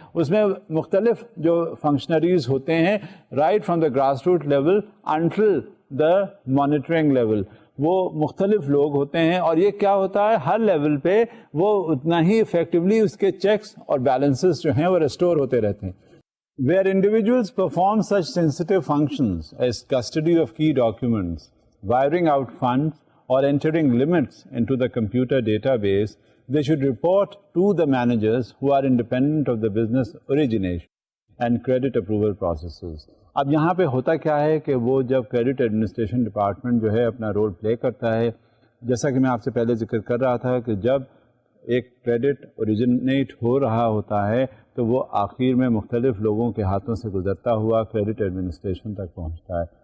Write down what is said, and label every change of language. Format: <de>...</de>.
<ur>اس میں مختلف جو فنکشنریز ہوتے ہیں</ur> <en>right from the grass root level until the monitoring level,</en> <ur>وہ مختلف لوگ ہوتے ہیں. اور یہ کیا ہوتا ہے, ہر لیول پہ وہ اتنا ہی افیکٹولی اس کے چیکس اور بیلنسز جو ہیں وہ ریسٹور ہوتے رہتے ہیں.</ur> <en>Where individuals perform such sensitive functions as custody of key documents, wiring out funds, or entering limits into the computer database, they should report to the managers who are independent of the business origination and credit approval processes.</en> <ur>اب یہاں پہ ہوتا کیا ہے کہ وہ جب credit administration department جو ہے اپنا رول پلے کرتا ہے, جیسا کہ میں آپ سے پہلے ذکر کر رہا تھا کہ جب ایک کریڈٹ اوریجنیٹ ہو رہا ہوتا ہے تو وہ آخر میں مختلف لوگوں کے ہاتھوں سے گزرتا ہوا کریڈٹ ایڈمنسٹریشن تک پہنچتا ہے.</ur>